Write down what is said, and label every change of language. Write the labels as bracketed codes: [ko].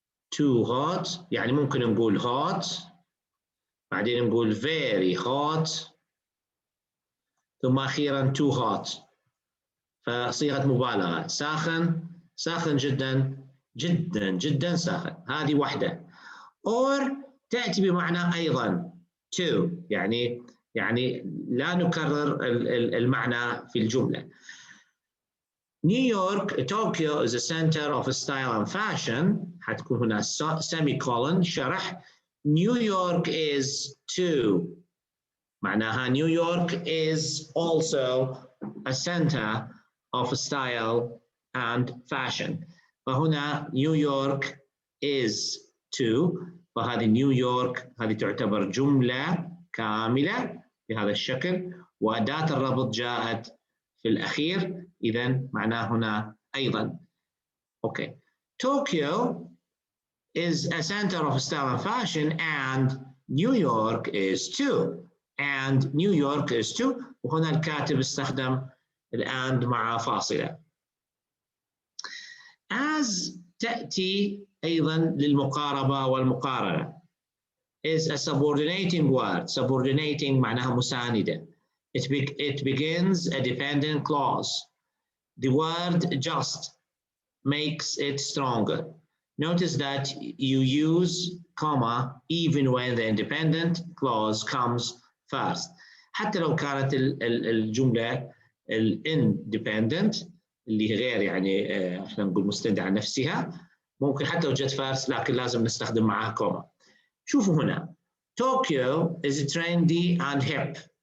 [en] too hot، [ar] يعني ممكن نقول hot، بعدين نقول [en] very hot، [ar] ثم أخيرا too hot، فصيغة مبالغة، ساخن، ساخن جدا، جدا جدا ساخن، هذه واحدة. or تأتي بمعنى أيضا to، يعني لا نكرر المعنى في الجملة. [en] New York, Tokyo is a center of style and fashion، [ar] حتكون هنا [en] semicolon شرح. New York is too، معناها New York is also a center of style and fashion. [ar] فهنا نيويورك [en] is too، [ar] فهذه نيويورك هذه تعتبر جملة كاملة بهذا الشكل، وأداة الربط جاءت في الأخير، إذن معناه هنا أيضا. [en] Okay. Tokyo is a center of style and fashion and New York is too. And New York is too. [ar] وهنا الكاتب استخدم and مع فاصلة. As تأتي أيضا للمقاربة والمقارنة. [en] Is a subordinating word. Subordinating [ar] معناها مساندة. [en] It begins a dependent clause. The word just makes it stronger. Notice that you use comma even when the independent clause comes first. [ar] حتى لو كانت الجملة independent اللي غير يعني احنا نقول مستندة عن نفسها، ممكن حتى لو جت first لكن لازم نستخدم معها كوما. شوفوا هنا [en] Tokyo is trendy and hip.